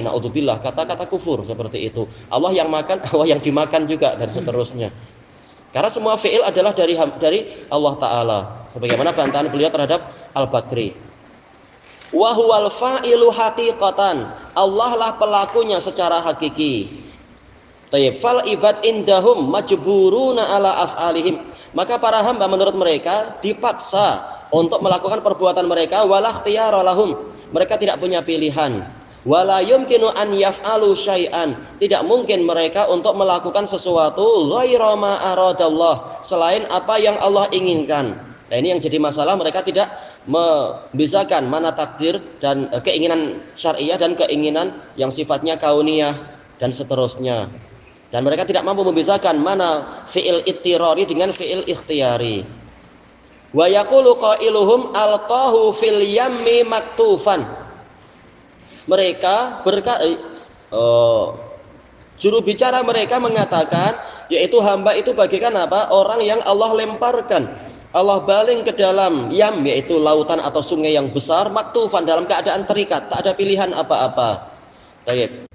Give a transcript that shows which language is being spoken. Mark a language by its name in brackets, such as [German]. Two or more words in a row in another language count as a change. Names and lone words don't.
[Indonesian] Naudzubillah, kata-kata kufur seperti itu. Allah yang makan, Allah yang dimakan juga, dan seterusnya. Karena semua fi'il adalah dari Allah Ta'ala. Sebagaimana bantahan beliau terhadap Al-Bakri. [Arabic] وهو الفاعل حقيقة. [Indonesian] Allah lah pelakunya secara hakiki. [Arabic] طيب. فالعباد عندهم مجبورون على أفعالهم. [Indonesian] Maka para hamba menurut mereka dipaksa untuk melakukan perbuatan mereka, [Arabic] ولا اختيار لهم. [Indonesian] Mereka tidak punya pilihan. [Arabic] ولا يمكن أن يفعل شيئا. [Indonesian] Tidak mungkin mereka untuk melakukan sesuatu [Arabic] غير ما أراد الله, [Indonesian] selain apa yang Allah inginkan. Nah, ini yang jadi masalah, mereka tidak membedakan mana takdir dan keinginan syariah dan keinginan yang sifatnya kauniyah dan seterusnya. Dan mereka tidak mampu membedakan mana [Arabic] فعل اضطراري [Indonesian] dengan [Arabic] فعل اختياري. ويقول قائلهم ألقاه في اليم مكتوفا. [Indonesian] Mereka juru bicara mereka mengatakan, yaitu hamba itu bagaikan apa? Orang yang Allah lemparkan, Allah baling ke dalam yam, yaitu lautan atau sungai yang besar, maktufan, dalam keadaan terikat, tak ada pilihan apa-apa.